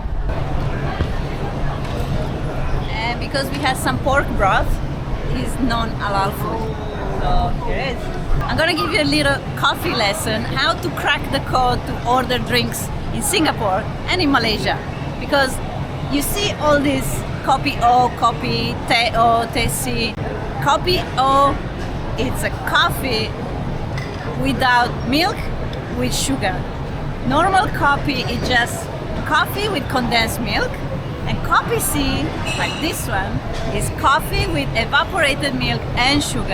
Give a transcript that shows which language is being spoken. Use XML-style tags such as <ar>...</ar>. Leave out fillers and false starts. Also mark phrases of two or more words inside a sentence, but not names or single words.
<en>Because we have some pork broth, is non-halal food. So here it is. I'm gonna give you a little coffee lesson, how to crack the code to order drinks in Singapore and in Malaysia. Because you see all these</en> <ms>kopi O, kopi, te O, te si. Kopi O,</ms> <en>it's a coffee without milk, with sugar. Normal coffee is just coffee with condensed milk. And coffee C, like this one, is coffee with evaporated milk and sugar.</en>